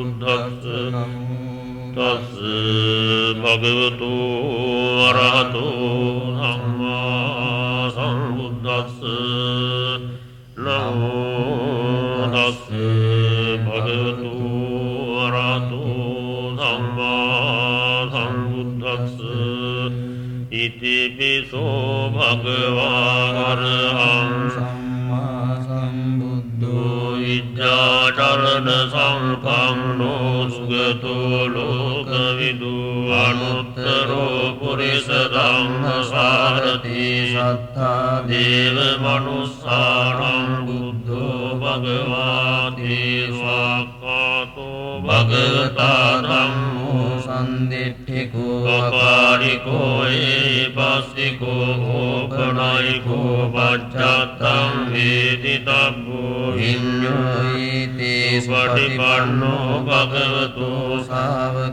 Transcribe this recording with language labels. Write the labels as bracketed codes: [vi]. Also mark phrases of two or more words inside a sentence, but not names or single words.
[pi] තස්ස තස්ස භගවතු අරහතෝ සම්මා සම්බුද්දස්ස නමෝ තස්ස භගවතු අරහතෝ සම්මා සම්බුද්දස්ස ඉති පිසෝ භගවා අරහං සම්මා සම්බුද්ධෝ විද්‍යාචරණ සංඛම්නෝ සුගතෝ ලෝකවිදු අනුත්තරෝ පුරිස ධම්මසාරති සත්තා දේව මනුස්සාණං බුද්ධෝ භගවාති ස්වාක්ඛාතෝ භගවතා ධම්මෝ සම්දිට්ඨිකෝ අපාරිකෝ ඒපස්සිකෝ ඕපනයිකෝ පච්චත්තං වේදිතබ්බෝ විඤ්ඤෝ ඊති පටිපන්නෝ භගවතෝ ශාවක